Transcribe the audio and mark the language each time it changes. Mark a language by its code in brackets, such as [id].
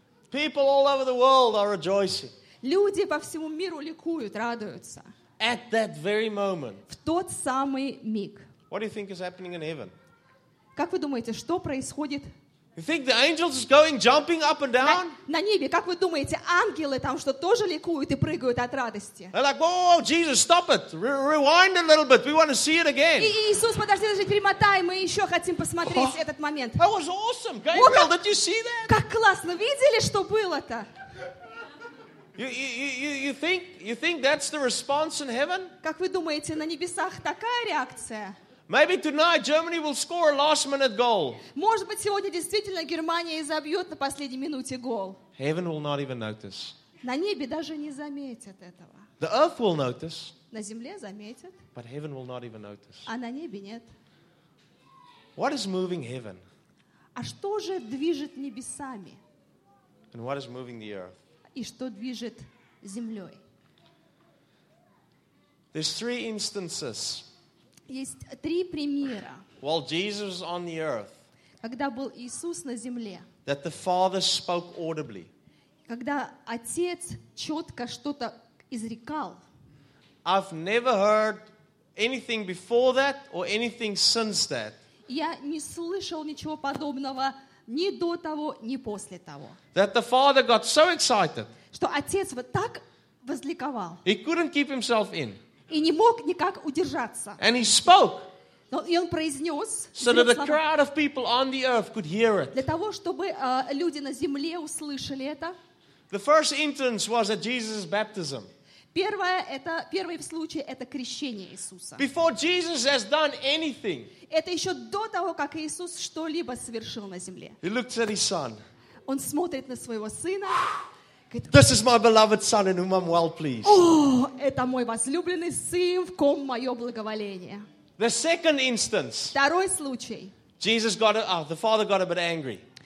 [en] People all over the world are rejoicing. [ru] Люди по всему миру ликуют, радуются. [en] At that very moment. [ru] В тот самый миг. [en] What do you think is happening in heaven? [ru] Как вы думаете, что происходит? [en] You think the angels is going jumping up and down? [ru] На небе, как вы думаете, ангелы там что тоже ликуют и прыгают от радости? [en] They're like, whoa, Jesus, stop it, rewind a little bit, we want to see it again. [ru] И Иисус, подожди, даже перемотай, мы еще хотим посмотреть этот момент. [en] That was awesome, Gabriel, did you see that? [ru] Как классно, видели, что было-то? [en] You think that's the response in heaven? [ru] Как вы думаете, на небесах такая реакция? [en] Maybe tonight Germany will score a last-minute goal. [ru] Может быть, сегодня действительно Германия забьет на последней минуте гол. [en] Heaven will not even notice. [ru] На небе даже не заметят этого. [en] The earth will notice. [ru] На земле заметят. [en] But heaven will not even notice. [ru] А на небе нет. [en] What is moving heaven? [ru] А что же движет небесами? [en] And what is moving the earth? [ru] И что движет землей? [en] There's three instances. [ru] Есть три примера. [en] While Jesus was on the earth, [ru] когда был Иисус на земле, [en] that the Father spoke audibly, [ru] когда Отец четко что-то изрекал. [en] I've never heard anything before that or anything since that. [ru] Я не слышал ничего подобного ни до того, ни после того. [en] That the Father got so excited, [ru] что Отец вот так возликовал. [en] He couldn't keep himself in. [ru] И не мог никак удержаться. [en] And he spoke. [ru] Но и он произнес. [en] So that the crowd of people on the earth could hear it. [ru] Для того, чтобы люди на земле услышали это. [en] The first instance was at Jesus' baptism. [ru] Первый случай это крещение Иисуса. [en] Before Jesus has done anything. [ru] Это еще до того, как Иисус что-либо совершил на земле. [en] He looks at his son. [ru] Он смотрит на своего сына. [en] This is my beloved son in whom I'm well pleased. [ru] Это мой возлюбленный сын, в ком мое благоволение. [en] The second instance. [ru] Второй случай. [en] Jesus got the father got a bit angry.